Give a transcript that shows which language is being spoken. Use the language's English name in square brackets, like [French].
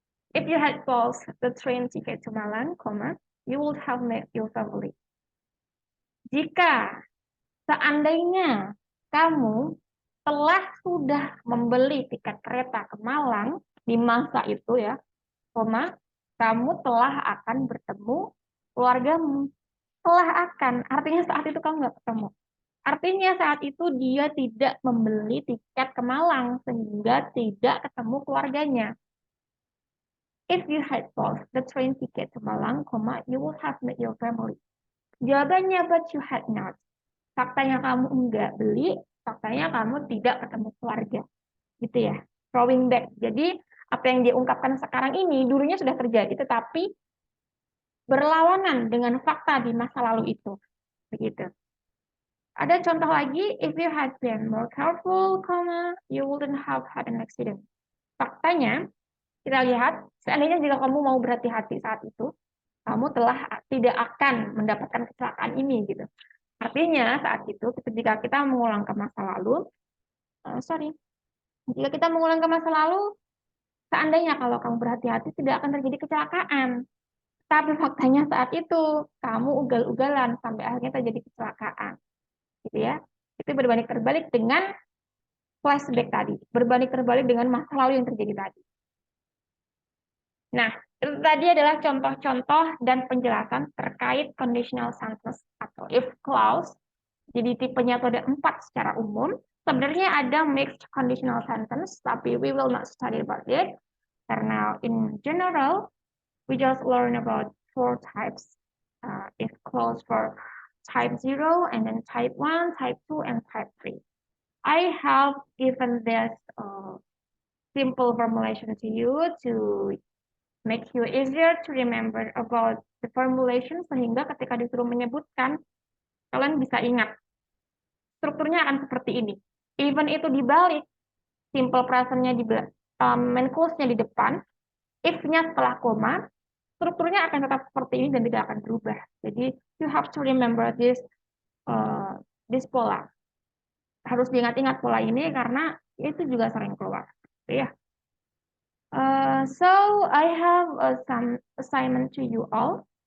[English] If you had bought the train ticket to Malang, you would have met your family. [Indonesian] Jika seandainya kamu telah sudah membeli tiket kereta ke Malang di masa itu ya, kamu telah akan bertemu keluargamu. Telah akan, artinya saat itu kamu nggak ketemu. Artinya saat itu dia tidak membeli tiket ke Malang sehingga tidak ketemu keluarganya. [English] If you had bought the train ticket to Malang, you would have met your family. [Indonesian] Jawabannya [English] but you had not. [Indonesian] Faktanya kamu enggak beli, faktanya kamu tidak ketemu keluarga. Gitu ya. [English] Throwing back. [Indonesian] Jadi apa yang dia ungkapkan sekarang ini dulunya sudah terjadi tetapi berlawanan dengan fakta di masa lalu itu. Begitu. Ada contoh lagi, [English] if you had been more careful, you wouldn't have had an accident. [Indonesian] Faktanya, kita lihat, seandainya jika kamu mau berhati-hati saat itu, kamu telah tidak akan mendapatkan kecelakaan ini, gitu. Artinya saat itu, ketika kita mengulang ke masa lalu, jika kita mengulang ke masa lalu, seandainya kalau kamu berhati-hati tidak akan terjadi kecelakaan. Tapi faktanya saat itu, kamu ugal-ugalan sampai akhirnya terjadi kecelakaan. Gitu ya. Itu berbanding terbalik dengan flashback tadi, berbanding terbalik dengan masa lalu yang terjadi tadi. Nah, itu tadi adalah contoh-contoh dan penjelasan terkait conditional sentence atau if clause. Jadi tipenya itu ada 4 secara umum. Sebenarnya ada [English] mixed conditional sentence, [Indonesian] tapi [English] we will not study about it. [Indonesian] Karena [English] in general, we just learn about 4 types. If clause for type 0, and then type 1, type 2, and type 3. I have given this simple formulation to you to make you easier to remember about the formulation, [Indonesian] sehingga ketika disuruh menyebutkan, kalian bisa ingat. Strukturnya akan seperti ini. Even itu dibalik, simple present-nya di main clause-nya di depan, if-nya setelah koma, strukturnya akan tetap seperti ini dan tidak akan berubah. Jadi, [English] you have to remember this pola. [Indonesian] Harus diingat-ingat pola ini karena itu juga sering keluar. Ya. [English] So, I have some assignment to you all.